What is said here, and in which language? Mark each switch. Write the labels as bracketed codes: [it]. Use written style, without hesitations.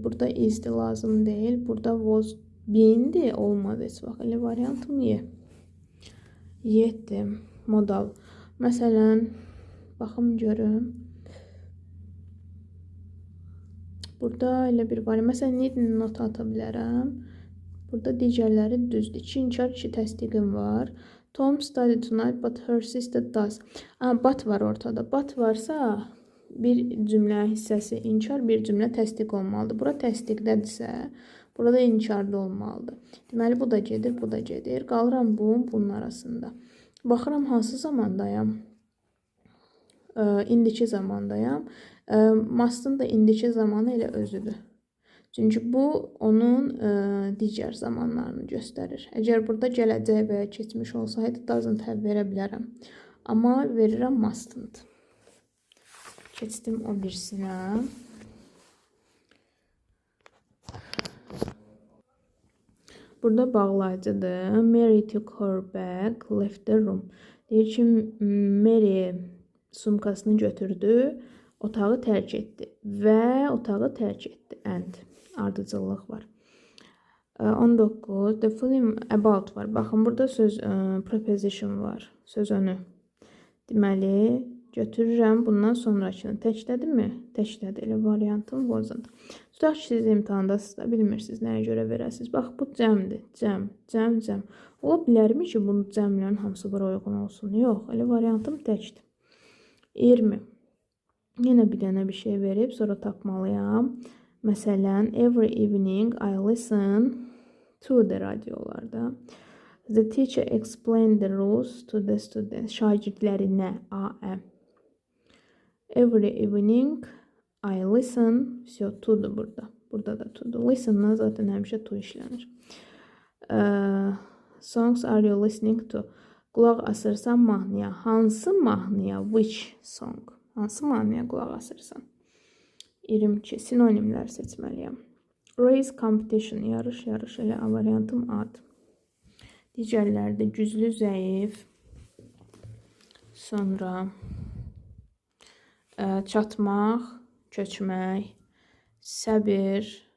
[az] Burada is'di, lazım deyil. Burada was been'di, olmadı heç vaxt. Elə variantım Y. Y'dir, modal. Məsələn, baxım görüm. Burada elə bir var. Məsələn, need not ata bilərəm. Burada digərləri düzdür. 2 inkar, 2 təsdiqim var. [en] Tom studied tonight but her sister does. [az] But var ortada. But varsa bir cümlə hissəsi inkar, bir cümlə təsdiq olmalıdır. Bura təsdiqdədirsə, burada inkarda olmalıdır. Deməli, bu da gedir, bu da gedir. Qalıram bunun arasında. Baxıram hansı zamandayam? İndiki zamandayam. Must'ın da indiki zamanı elə özüdür. Çünki bu onun digər zamanlarını göstərir. Əgər burada gələcək və ya keçmiş olsaydı, doesn't have verə bilərəm. Amma verirəm must'ındır. Keçdim o birisinə. Burada bağlayıcıdır. [en] Mary took her bag, left the room. [az] Deyir ki, Mary sumkasını götürdü, otağı tərk etdi və otağı tərk etdi. And ardıcıllıq var. 19. The film about var. Baxın, burada söz preposition var. Söz önü. Deməli, götürürəm bundan sonrakını. Təkdədirmi? Təkdədir. Elə variantım wasn't. Tutaq ki, siz imtahandasınız da bilmirsiniz nəyə görə verəsiniz. Bax, bu cəmdir. Cəm. Ola bilərmi ki, bunu cəmlərin hamısı bura uyğun olsun? Yox, elə variantım təkdir. 20. Yenə bir dənə bir şey verib, sonra tapmalıyam. [en] Məsələn, every evening I listen to the radiolarda. The teacher explained the rules to the students. [az] Şagirdlərinə, AM. [en] Every evening I listen. [az] To'dur burada. Burada da to'dur. Listen'dan zaten həmişə to işlənir. [en] Songs are you listening to? [az] Qulaq asırsan mahnıya. Hansı mahnıya? [en] Which song? [az] Hansı mahnıya qulaq asırsan? 22. Sinonimlər seçməliyəm. Race competition. Yarış. Elə variantım ad. Digərlərdə güclü, zəif. Sonra çatmaq, köçmək, səbir.